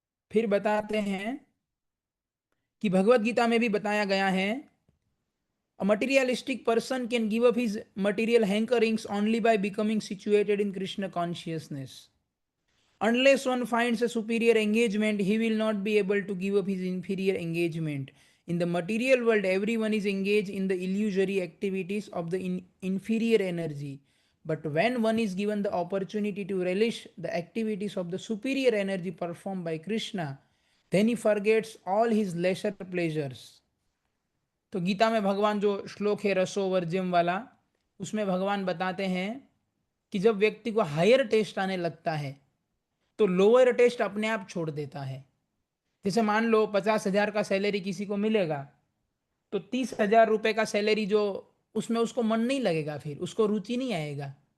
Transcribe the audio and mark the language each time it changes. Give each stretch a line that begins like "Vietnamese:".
Hindi: फिर बताते हैं कि भगवत गीता में भी बताया गया है,
English: A materialistic person can give up his material hankerings only by becoming situated in Krishna consciousness. Unless one finds a superior engagement, he will not be able to give up his inferior engagement. In the material world, everyone is engaged in the illusory activities of the inferior energy. But when one is given the opportunity to relish the activities of the superior energy performed by Krishna, then he forgets all his lesser pleasures.
Hindi: तो गीता में भगवान जो श्लोक है रसो वर्ज्यम वाला, उसमें भगवान बताते हैं कि जब व्यक्ति को हायर टेस्ट आने लगता है तो लोअर टेस्ट अपने आप छोड़ देता है। जैसे मान लो 50,000 का सैलरी किसी को मिलेगा, तो 30,000 रुपए का सैलरी जो, उसमें उसको मन नहीं लगेगा, फिर उसको रुचि नहीं आएगा।